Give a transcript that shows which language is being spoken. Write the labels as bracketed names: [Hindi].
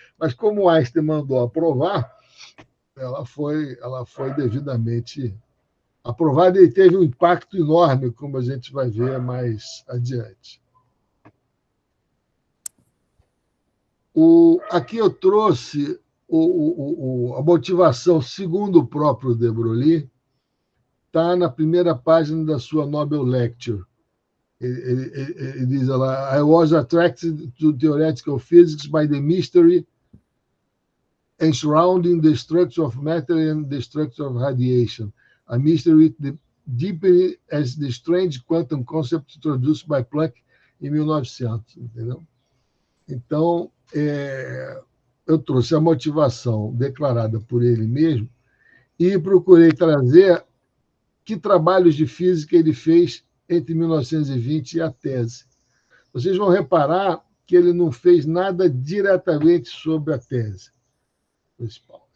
[Portuguese] Mas, como o Einstein mandou aprovar, ela foi devidamente aprovada e teve um impacto enorme, como a gente vai ver mais adiante. Aqui eu trouxe a motivação, segundo o próprio de Broglie, está na primeira página da sua Nobel Lecture. Ele diz lá: [English] I was attracted to theoretical physics by the mystery Enshrouding the Structure of Matter and the Structure of Radiation, a mystery deepening as the strange quantum concept introduced by Planck [Portuguese] em 1900, entendeu? Então, eu trouxe a motivação declarada por ele mesmo e procurei trazer que trabalhos de física ele fez entre 1920 e a tese. Vocês vão reparar que ele não fez nada diretamente sobre a tese principal.